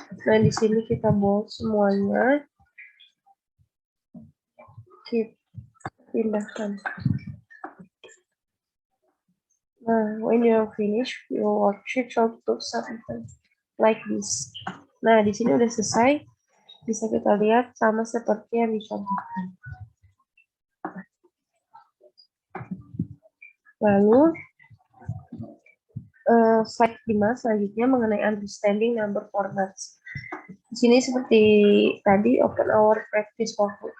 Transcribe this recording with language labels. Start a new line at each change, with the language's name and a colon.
Indonesian: Nah, di sini kita bold semuanya, kita pindahkan. Nah,
English: when you are finished, your worksheet should look something like this.
Indonesian: Nah, di sini udah selesai. Bisa kita lihat sama seperti yang dicontohkan. Lalu, slide 5 selanjutnya mengenai understanding number formats. Di sini seperti tadi,
English: open our practice workbook.